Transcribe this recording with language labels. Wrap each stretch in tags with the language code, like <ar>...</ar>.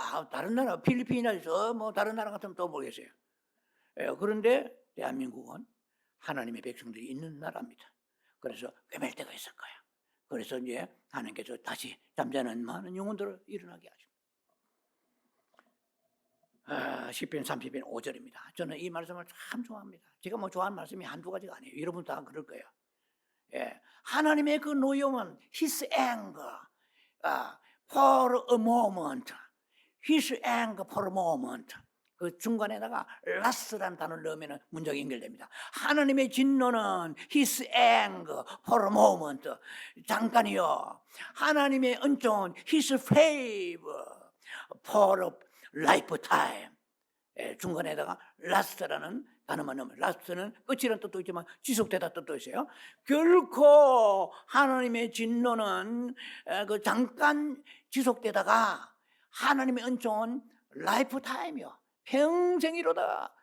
<ko>다른 나라 필리핀이나 다른 나라 같으면 또 모르겠어요. 그런데 대한민국은 하나님의 백성들이 있는 나라입니다. 그래서 꿰맬 때가 있을 거야. 그래서 이제 하나님께서 다시 잠자는 많은 영혼들을 일어나게 하십니다. 시편 30편 5절입니다. 저는 이 말씀을 참 좋아합니다. 제가 좋아하는 말씀이 한두 가지가 아니에요. 여러분 다 그럴 거예요. 하나님의 그 노여움은</ko> <en>His anger for a moment, His anger for a moment.</en> <ko>그 중간에다가 last라는 단어를 넣으면 문장이 연결됩니다. 하나님의 진노는</ko> <en>His anger for a moment,</en> <ko>잠깐이요. 하나님의 은총은</ko> <en>His favor for a lifetime.</en> <ko>중간에다가 last라는 단어만 넣으면, last는 끝이라는 뜻도 있지만 지속되다 뜻도 있어요. 결코 하나님의 진노는 그 잠깐 지속되다가 하나님의 은총은 라이프타임이요, 평생이로다.</ko>